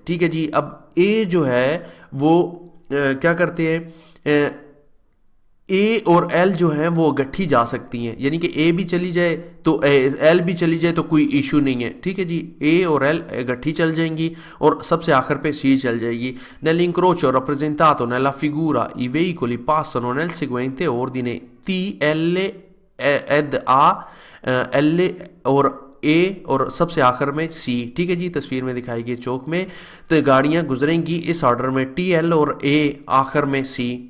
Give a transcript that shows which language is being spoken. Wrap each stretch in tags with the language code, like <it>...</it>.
<hi>ठीक है जी, अब ए जो है वो क्या करते हैं, ए और एल जो है वो गट्ठी जा सकती हैं, यानी कि ए भी चली जाए तो एल भी चली जाए तो कोई इशू नहीं है। ठीक है जी, ए और एल गट्ठी चल जाएंगी और सबसे आखिर पे सी चल जाएगी।</hi> <it>Nell'incrocio rappresentato nella figura i veicoli passano nel seguente ordine T, L ed A, L</it> <hi>और ए और सबसे आखिर में सी। ठीक है जी, तस्वीर में दिखाई गई चौक में तो गाड़ियाँ गुजरेंगी इस ऑर्डर में, टी एल और ए आखिर में सी।</hi>